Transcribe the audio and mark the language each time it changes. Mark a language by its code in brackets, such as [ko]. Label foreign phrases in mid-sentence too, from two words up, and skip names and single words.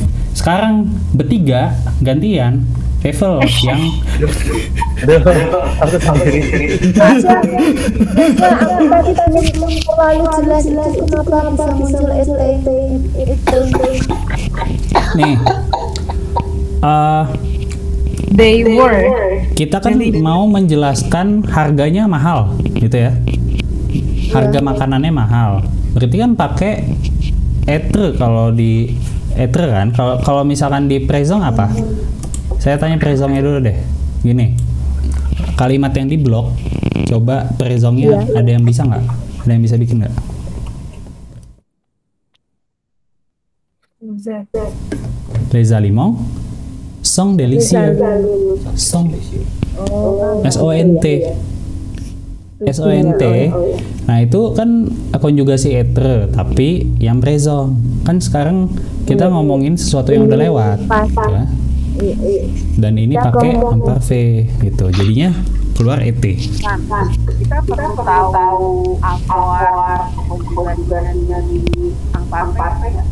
[id] Sekarang bertiga gantian Evel yang Aku sendiri. Aku tadi belum terlalu jelas itu kenapa bisa muncul itu. nih. [en] They were. [id] Kita kan mau menjelaskan harganya mahal, gitu ya. Harga makanannya mahal. Berarti kan pakai etre kalau di etre kan. Kalau misalkan di présent apa? Saya tanya présentnya dulu deh. Gini. Kalimat yang di blok, coba présentnya ada yang bisa nggak? Ada yang bisa bikin nggak? [fr] Les aliments sont délicieux. Sont. SONT. SONT. [id] Nah itu kan konjugasi etre tapi yang present. Kan sekarang kita ngomongin sesuatu yang udah lewat ya. Dan ini pakai imparfait gitu, jadinya keluar ET. Nah, kita perlu tahu avoir konjugasinya di imparfait nggak?